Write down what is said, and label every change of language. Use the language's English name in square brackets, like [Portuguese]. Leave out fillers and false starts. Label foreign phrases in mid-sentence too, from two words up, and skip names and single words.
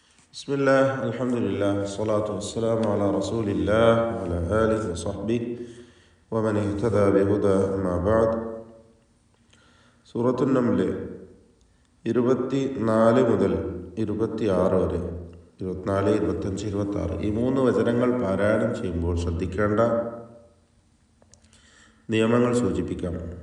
[Arabic] بسم الله الحمد لله والصلاة والسلام على رسول الله وعلى آله وصحبه ومن اهتدى بهدى أما بعد. [Malayalam] സൂറത്തുൻ നംല് 24 മുതൽ 26 വരെ 24, 25, 26 ഈ 3 വചനങ്ങൾ പാരായണം ചെയ്യുമ്പോൾ ശ്രദ്ധിക്കേണ്ട നിയമങ്ങൾ സൂചിപ്പിക്കാം.